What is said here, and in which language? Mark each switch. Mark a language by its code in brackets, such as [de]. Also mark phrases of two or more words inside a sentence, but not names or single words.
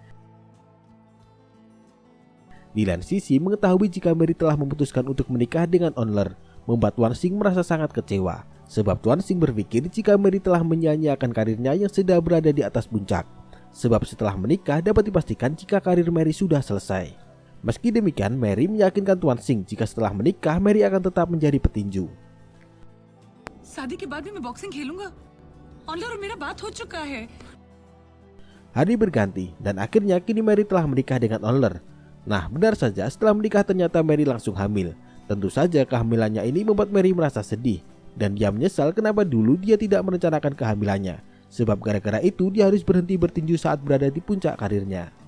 [id] Di lain sisi, mengetahui jika Mary telah memutuskan untuk menikah dengan Onler membuat Tuan Singh merasa sangat kecewa. Sebab Tuan Singh berpikir jika Mary telah menyia-nyiakan karirnya yang sedang berada di atas puncak. Sebab setelah menikah dapat dipastikan jika karir Mary sudah selesai. Meski demikian, Mary meyakinkan Tuan Singh jika setelah menikah Mary akan tetap menjadi petinju. [hi] शादी के बाद भी मैं बॉक्सिंग खेलूंगा। ऑनलर और मेरा बात हो चुका है। [id] Hari berganti dan akhirnya kini Mary telah menikah dengan Onler. Nah, benar saja setelah menikah ternyata Mary langsung hamil. Tentu saja kehamilannya ini membuat Mary merasa sedih. Dan dia menyesal kenapa dulu dia tidak merencanakan kehamilannya. Sebab gara-gara itu dia harus berhenti bertinju saat berada di puncak karirnya.